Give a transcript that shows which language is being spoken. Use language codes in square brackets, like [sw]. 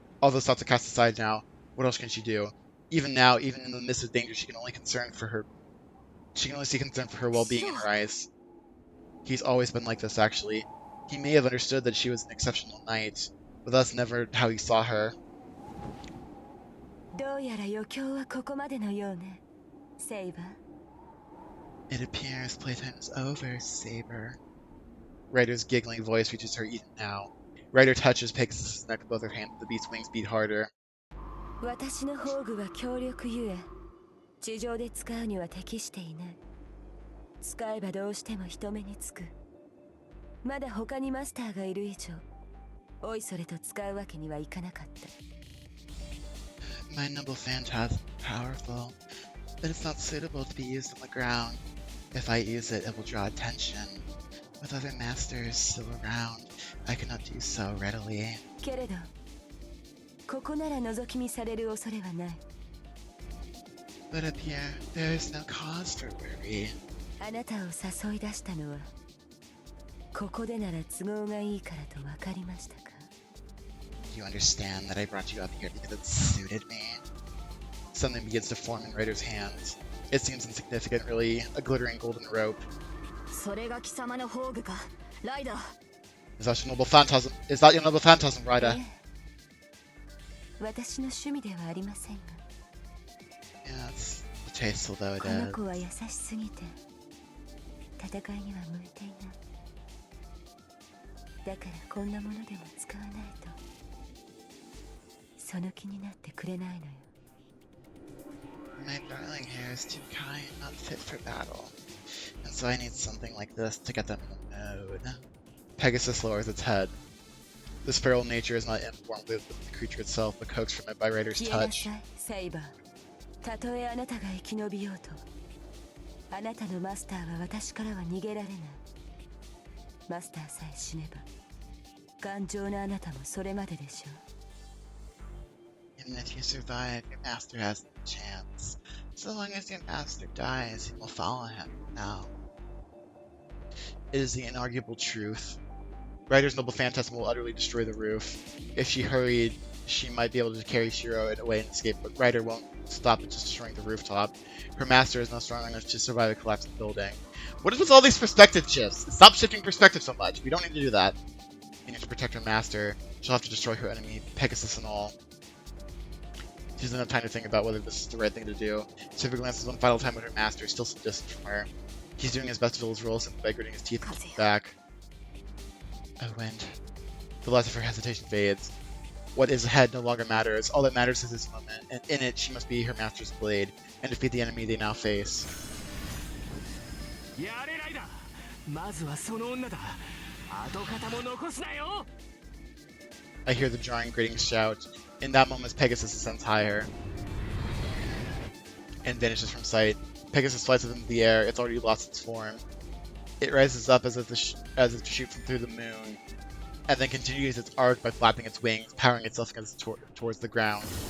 [en] All those thoughts are cast aside now. What else can she do? Even now, even in the midst of danger, she can only see concern for her well-being in her eyes. He's always been like this, actually. He may have understood that she was an exceptional knight, but that's never how he saw her. [ja] どうやら余興はここまでのようね、セイバー。 [en] It appears playtime is over, Saber. Ryder's giggling voice reaches her even now. Ryder touches Pegasus' neck with both her hands. The beast's wings beat harder. [ja] 私の宝具は強力ゆえ、地上で使うには適していない。使えばどうしても人目につく。まだ他にマスターがいる以上、おいそれと使うわけにはいかなかった。 [en] My noble phantasm is powerful, but it's not suitable to be used on the ground. If I use it, it will draw attention. With other masters still around, I cannot do so readily. [ja] けれど、ここなら覗き見される恐れはない。 [en] But up here, there is no cause for worry. [ja] あなたを誘い出したのは、ここでなら都合がいいからと分かりましたか？ [en] You understand that I brought you up here because it suited me? Something begins to form in Ryder's hands. It seems insignificant, really, a glittering golden rope. [ja] それが貴様の宝具か、ライダー。 [en] Is that your noble phantasm? Is that your noble phantasm, Ryder? [ja] 私の趣味ではありませんが。 [en] Yes, tasteful though it [ja] この [en] is. [ja] 子は優しすぎて、戦いには向いていない。だからこんなものでも使わないと、その気になってくれないのよ。 [en] My darling hair is too kind, not fit for battle. And so I need something like this to get them in the mood. Pegasus lowers its head. This feral nature is not informed with the creature itself, but coaxed from it by Ryder's [ja] 消えな [en] touch. [ja] さい、セイバー。たとえあなたが生き延びようと、あなたのマスターは私からは逃げられない。マスターさえ死ねば、頑丈なあなたもそれまででしょう。 [en] Even if you survive, your master has no chance. So long as your master dies, you will follow him now. It is the inarguable truth. Ryder's noble phantasm will utterly destroy the roof. If she hurried, she might be able to carry Shiro away and escape, but Ryder won't stop at just destroying the rooftop. Her master is not strong enough to survive a collapsing building. What is with all these perspective shifts? Stop shifting perspective so much. We don't need to do that. We need to protect her master. She'll have to destroy her enemy, Pegasus and all. She doesn't have time to think about whether this is the right thing to do. Saber glances one final time at her master, still some distance from her. He's doing his best to fill his role simply by gritting his teeth and looking back. A wind. The last of her hesitation fades. What is ahead no longer matters. All that matters is this moment, and in it she must be her master's blade, and defeat the enemy they now face. [ja] やれライダー、まずはその女だ。跡形も残すなよ。 [en] I hear the jarring, grating shout. In that moment, Pegasus ascends higher and vanishes from sight. Pegasus flies up into the air. It's already lost its form. It rises up as if to shoot from through the moon, and then continues its arc by flapping its wings, powering itself towards the ground.